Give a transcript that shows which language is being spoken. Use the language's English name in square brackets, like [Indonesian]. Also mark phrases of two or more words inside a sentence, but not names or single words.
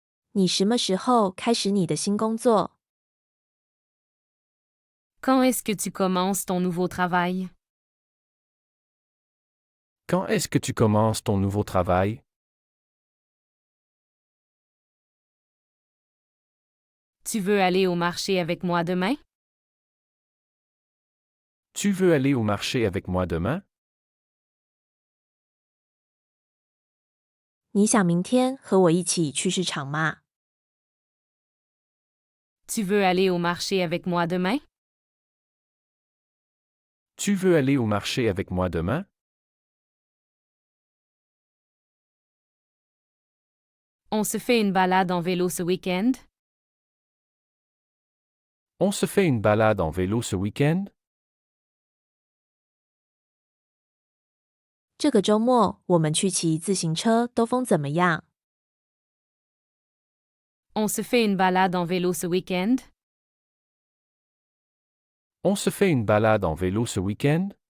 [Chinese] 你什么时候开始你的新工作？ [French] Quand est-ce que tu commences ton nouveau travail? Quand est-ce que tu commences ton nouveau travail? Tu veux aller au marché avec moi demain? Tu veux aller au marché avec moi demain? [Chinese] 你想明天和我一起去市场吗？ [French] Tu veux aller au marché avec moi demain? Tu veux aller au marché avec moi demain? On se fait une balade en vélo ce week-end? On se fait une balade en vélo ce week-end? [Chinese] 这个周末我们去骑自行车兜风怎么样？ [French] On se fait une balade en vélo ce week-end? On se fait une balade en vélo ce week-end?